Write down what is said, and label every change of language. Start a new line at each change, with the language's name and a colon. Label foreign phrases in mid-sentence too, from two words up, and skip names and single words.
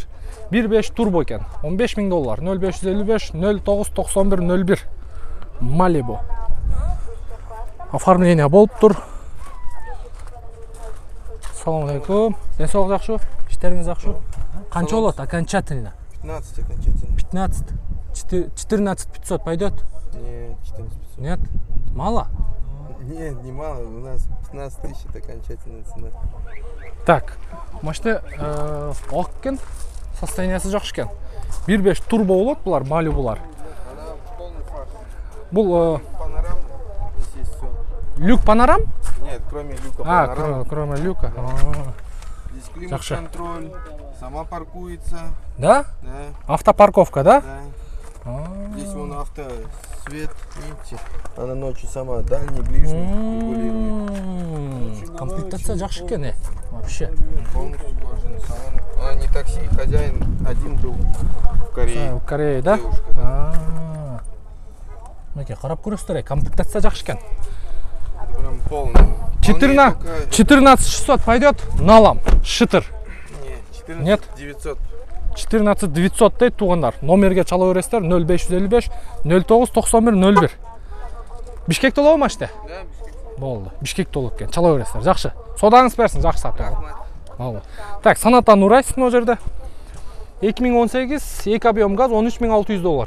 Kyrgyz: 1.5 турбо экен. $15.000. 0555 0991 01. Malibu. Оформление болуп тур.
Uzbek: Assalomu alaykum.
Kyrgyz: Денсаулык жакшы? Иштериңиз жакшы? Канча болот окончательно?
Russian: 15 окончательно. 15. 14 500 пойдет? Нет, 14 500. Нет? Мало? Нет, не мало. У нас 15 тысяч это окончательная цена. Так,
Kyrgyz: машина ак экен, состояниясы жакшы экен. 1.5 турбо болот булар, Малибулар.
Russian: Она полный фарш.
Kyrgyz: Бул
Russian: Панорама. Здесь есть все. люк панорам? Нет, кроме люка панорама. Кроме люка. Здесь климат-контроль. Сама паркуется. Да? Да. Автопарковка, да? Да. Здесь вон автосвет, видите? Она ночью сама дальний, ближний регулирует.
Kyrgyz: Комплектация жакшы экен,
Russian: вообще. Полностью кожаный салон. А не такси, хозяин один был в Корее. В Корее, да? Девушка, да.
Kyrgyz: Мынакей, карап көрөсүздөр, комплектация жакшы экен.
Russian: Прям полный. 14 600 пойдет, налам, шытыр. Нет, 14 900.
Kyrgyz: 14 900 дейт тугандар. Номерге чала бересиздер 0555 09 91 01. Бишкекте болобу машина?
Russian: Да, Бишкек.
Kyrgyz: Болду. Бишкекте болот экен. Чала бересиздер. Жакшы. Содаңыз берсин, жакшы сатып алып. Так, Санатан Нурайсов мына жерде.
Russian: 2018 2 объем газ $13.600.